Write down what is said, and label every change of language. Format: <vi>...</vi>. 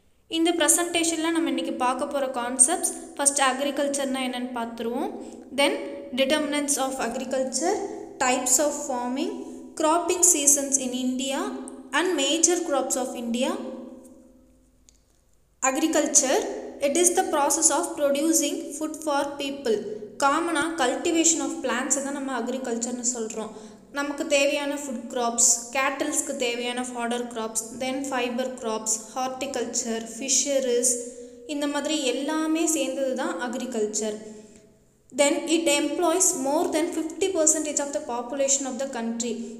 <ta>இந்த ப்ரெசன்டேஷனில் நம்ம இன்றைக்கி பார்க்க போகிற கான்செப்ட்ஸ், ஃபஸ்ட் அக்ரிகல்ச்சர்னால் என்னென்னு பார்த்துருவோம்.</ta> <en>Then determinants of agriculture, types of farming, cropping seasons in India and major crops of India. Agriculture, it is the process of producing food for people.</en> <ta>காமனாக cultivation of பிளான்ட்ஸை தான் நம்ம அக்ரிகல்ச்சர்னு சொல்கிறோம். நமக்கு தேவையான ஃபுட் கிராப்ஸ், கேட்டல்ஸ்க்கு தேவையான fodder graphs, தென் fibre graphs, horticulture, fisheries, இந்த மாதிரி எல்லாமே சேர்ந்தது தான் agriculture.</ta> <en>Then it employs more than 50% of the population of the country.</en>